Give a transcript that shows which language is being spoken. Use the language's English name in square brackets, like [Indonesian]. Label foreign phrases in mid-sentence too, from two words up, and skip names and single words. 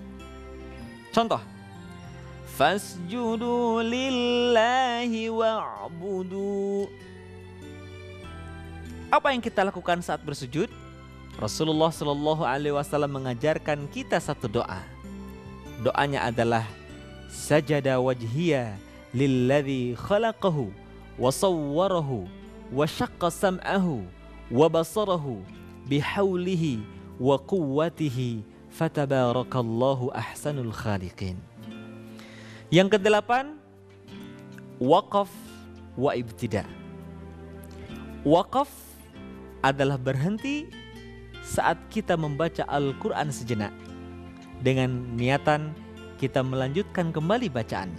[Arabic] Contoh, فاسجدوا لله واعبدوا. [Indonesian] Apa yang kita lakukan saat bersujud? Rasulullah [Arabic] صلى الله عليه وسلم [Indonesian] mengajarkan kita satu doa. Doanya adalah [Arabic] سجد وجهي للذي خلقه وصوره وشق سمعه وبصره بحوله وقوته فتبارك الله أحسن الخالقين. [Indonesian] Yang kedelapan, [Arabic] وقف وابتداء. [Indonesian] Waqaf adalah berhenti saat kita membaca Al-Quran sejenak dengan niatan kita melanjutkan kembali bacaannya.